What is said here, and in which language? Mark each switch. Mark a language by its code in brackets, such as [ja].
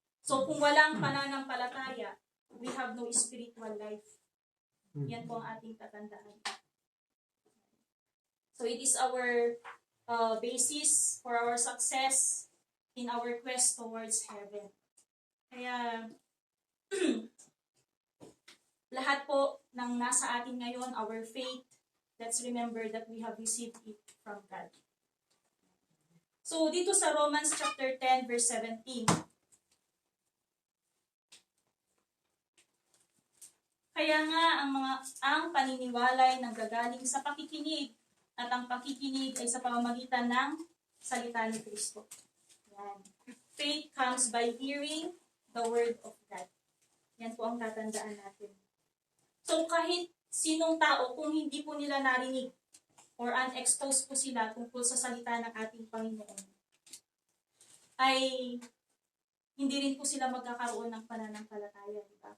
[en] So [tl] kung walang pananampalataya, [en] we have no spiritual life. [tl] Yan po ang ating tatandaan. [en] So it is our basis for our success in our quest towards heaven. [tl] Kaya lahat po ng nasa atin ngayon, [en] our faith, let's remember that we have received it from God. [tl] So dito sa Romans chapter 10 verse 17, kaya nga ang paniniwala ay nanggagaling sa pakikinig at ang pakikinig ay sa pamamagitan ng salita ni Kristo. Yan. [en] Faith comes by hearing the word of God. [tl] Yan po ang tatandaan natin. So kahit sinong tao, kung hindi po nila narinig or unexposed po sila tungkol sa salita ng ating Panginoon, ay hindi rin po sila magkakaroon ng pananampalataya. Diba?